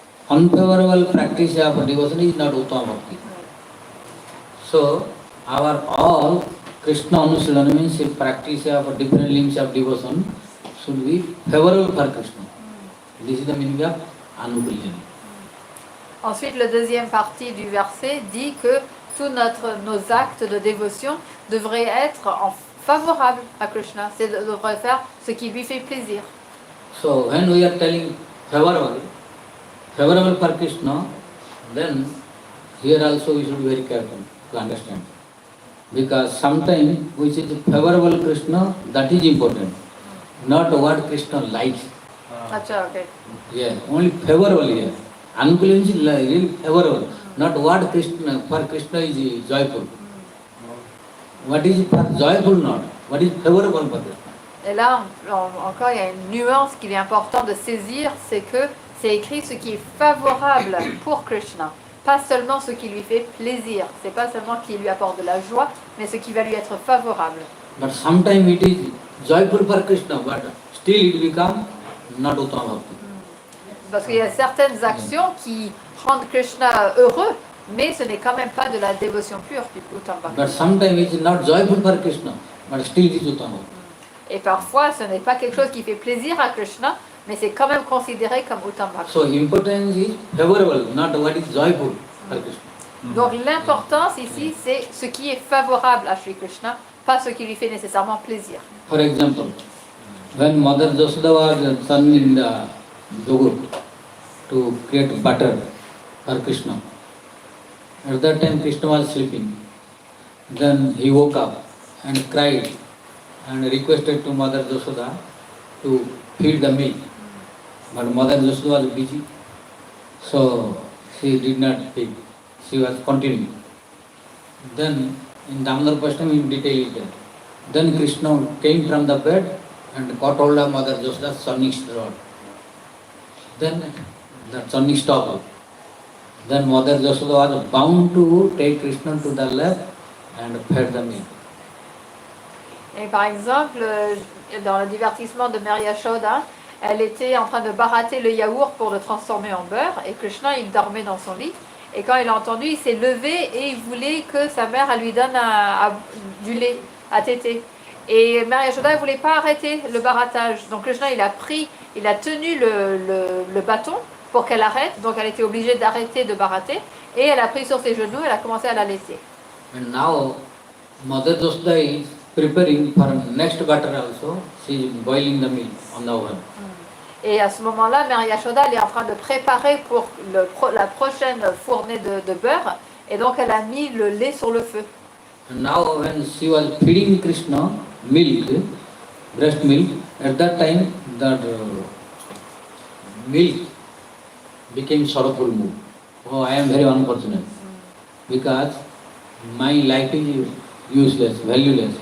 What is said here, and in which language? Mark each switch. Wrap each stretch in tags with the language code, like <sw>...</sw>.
<en>Unfavorable practice of devotion is not Uttama Bhakti. So our all Krishna Anusilana means the practice of different links of devotion should be favorable for Krishna. This is the meaning of Anukulyana.</en> <fr>Ensuite, la deuxième partie du verset dit que tous nos actes de dévotion devraient être favorables à Krishna. C'est devrait faire ce qui lui fait plaisir.</fr> <en>So when we are telling favorable for Krishna, then here also we should be very careful to understand. Because sometimes which is favorable Krishna, that is important, not what Krishna likes. Acha, okay. Yeah, only favorable here. Anukula is really favorable, not what Krishna, for Krishna is joyful. What is for joyful not, what is favorable for Krishna.</en> <fr>Et là, encore, il y a une nuance qu'il est important de saisir, c'est que c'est écrit ce qui est favorable pour Krishna, pas seulement ce qui lui fait plaisir, c'est pas seulement ce qui lui apporte de la joie, mais ce qui va lui être favorable.</fr> <en>But sometimes it is joyful for Krishna, but still it becomes not Uttama Bhakti.</en> <fr>Parce qu'il y a certaines actions qui rendent Krishna heureux, mais ce n'est quand même pas de la dévotion pure, Uttama Bhakti.</fr> <en>But sometimes it is not joyful for Krishna, but still it is Uttama Bhakti.</en> <fr>Et parfois, ce n'est pas quelque chose qui fait plaisir à Krishna, mais c'est quand même considéré comme Uttama Bhakti.</fr> <en>So importance is favorable, not what is joyful for Krishna.</en> <fr>Donc l'importance ici, c'est ce qui est favorable à Shri Krishna, pas ce qui lui fait nécessairement plaisir.</fr> <en>For example, when Mother Yashoda was churning the yogurt to create butter for Krishna, at that time Krishna was sleeping. Then he woke up and cried and requested to Mother Yashoda to feed the milk. But Mother Yashoda was busy, so she did not feed. She was continuing. Then in Damodar Pastam in detail is there. Then Krishna came from the bed and caught hold of Mother Yashoda's churning rod. Then the churning stopped. Then Mother Yashoda was bound to take Krishna to the lap and fed the milk.</en> <fr>Et par exemple, dans le divertissement de Mère Yashoda, elle était en train de barater le yaourt pour le transformer en beurre, et Krishna, il dormait dans son lit. Et quand il a entendu, il s'est levé et il voulait que sa mère elle lui donne du lait à téter. Et Mère Yashoda ne voulait pas arrêter le baratage. Donc Krishna, il a tenu le bâton pour qu'elle arrête. Donc elle était obligée d'arrêter de barater. Et elle a pris sur ses genoux, elle a commencé à l'allaiter.</fr> <en>And now Mother Yashoda is preparing for next butter also. She is boiling the milk on the oven.</en> <fr>Et à ce moment-là, Mère Yashoda, elle est en train de préparer pour la prochaine fournée de beurre. Et donc, elle a mis le lait sur le feu.</fr> <en>And now when she was feeding Krishna milk, breast milk, at that time that milk became sorrowful mood. Oh, I am very unfortunate. Because my life is useless, valueless.</en>